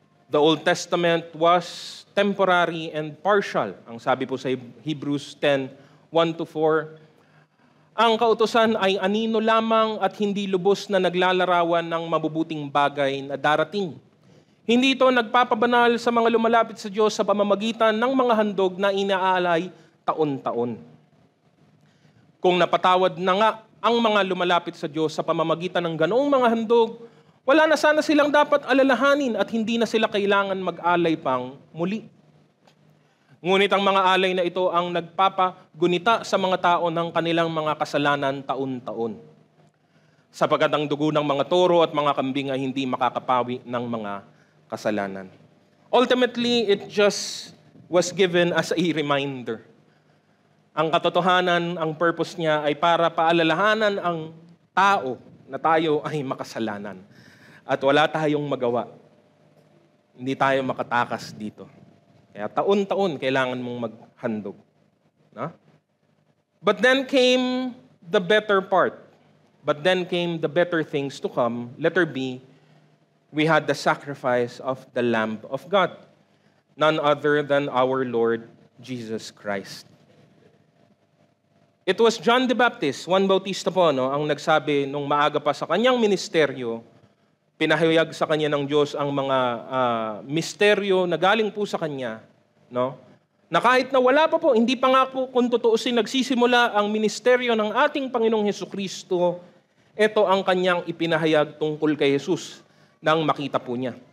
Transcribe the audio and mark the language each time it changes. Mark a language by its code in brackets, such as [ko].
[en] The Old Testament was temporary and partial. [tl] Ang sabi po sa Hebrews 10:1-4, ang kautusan ay anino lamang at hindi lubos na naglalarawan ng mabubuting bagay na darating. Hindi ito nagpapabanal sa mga lumalapit sa Diyos sa pamamagitan ng mga handog na inaalay taon-taon. Kung napatawad na nga ang mga lumalapit sa Diyos sa pamamagitan ng ganoong mga handog, wala na sana silang dapat alalahanin at hindi na sila kailangan mag-alay pang muli. Ngunit ang mga alay na ito ang nagpapagunita sa mga tao ng kanilang mga kasalanan taon-taon. Sapagkat ang dugo ng mga toro at mga kambing ay hindi makakapawi ng mga kasalanan. [en] Ultimately, it just was given as a reminder. [tl] Ang katotohanan, ang purpose niya ay para paalalahanan ang tao na tayo ay makasalanan. At wala tayong magawa. Hindi tayo makatakas dito. Kaya taon-taon kailangan mong maghandog. No? [en] But then came the better part. But then came the better things to come. Letter B, we had the sacrifice of the Lamb of God. None other than our Lord Jesus Christ. It was John the Baptist, [tl] Juan Bautista po, no, ang nagsabi nung maaga pa sa kanyang ministeryo, pinahayag sa kanya ng Diyos ang mga misteryo na galing po sa kanya, no? Na kahit na wala pa po, hindi pa nga po kung tutuusin nagsisimula ang ministeryo ng ating Panginoong Hesukristo, ito ang kanyang ipinahayag tungkol kay Jesus nang makita po niya.